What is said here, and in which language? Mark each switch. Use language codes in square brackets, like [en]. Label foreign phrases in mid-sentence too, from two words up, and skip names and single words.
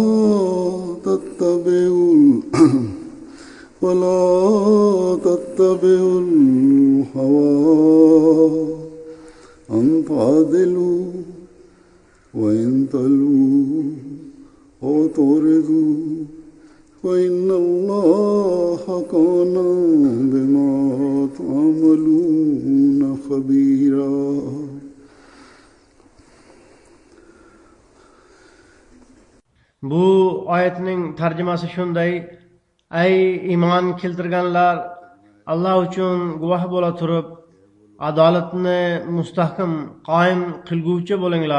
[ar] تتبعوا الهوى أن تعدلوا وإن تلووا أو تعرضوا فإن الله كان بما تعملون خبيرا. [uz] Bu oyatning tarjimasi shunday: Ey iymon keltirganlar, Alloh uchun guvoh bo'la turib, adolatni mustahkam qoyim qilguvchi bo'linglar.